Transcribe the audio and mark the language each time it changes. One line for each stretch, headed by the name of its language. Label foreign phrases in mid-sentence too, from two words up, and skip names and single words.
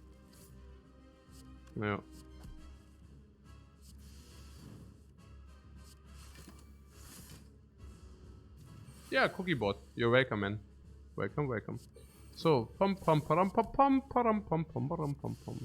English: Yeah. Yeah, Cookiebot, you're welcome, man. Welcome, welcome. So, pum pum param pum pum param pum pum param pum pum.